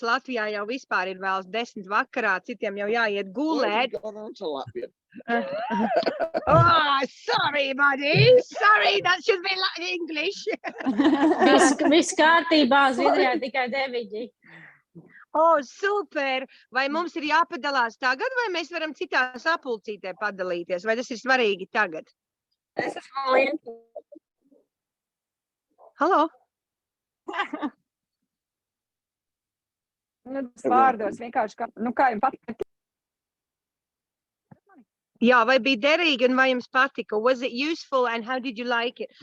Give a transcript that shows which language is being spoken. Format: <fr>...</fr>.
<lv>Latvijā jau vispār ir vēls 10 vakarā, citiem jau jāiet gulēt.</lv> <en>Oh, sorry, buddy. Sorry, that should be like English.</en> <lv>Viss kārtībā, Zviedrijā tikai 9.</lv> <en>Oh, super!</en> <lv>Vai mums ir jāpadalās tagad, vai mēs varam citā sapulcītē padalīties? Vai tas ir svarīgi tagad? Es esmu Lientu. Halo? Tas vārdos vienkārši, kā jums patīk? Jā, vai bija derīgi un vai jums patika?</lv> <en>Was it useful and how did you like it?</en>